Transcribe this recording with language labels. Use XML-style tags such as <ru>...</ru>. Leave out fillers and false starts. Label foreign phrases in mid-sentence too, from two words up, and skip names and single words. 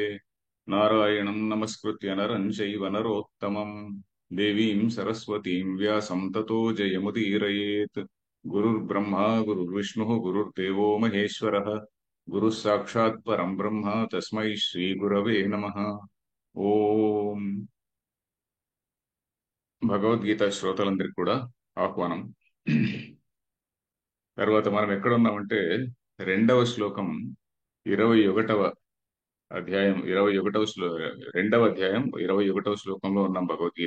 <sa>नारायणं नमस्कृत्य नरं चैव नरोत्तमं देवीं सरस्वतीं व्यासं ततो जयमुदीरयेत्। गुरुर्ब्रह्मा गुरुर्विष्णुः गुरुर्देवो महेश्वरः गुरुः साक्षात् परं ब्रह्म तस्मै श्रीगुरवे नमः।</sa> <te>ఓం భగవద్గీత శ్రోతలందరికీ కూడా ఆహ్వానం. తర్వాత మనం ఎక్కడున్నామంటే రెండవ శ్లోకం 21వ అధ్యాయం 21వ రెండవ అధ్యాయం 21వ శ్లోకంలో ఉన్నాం భగవద్గీత.</te>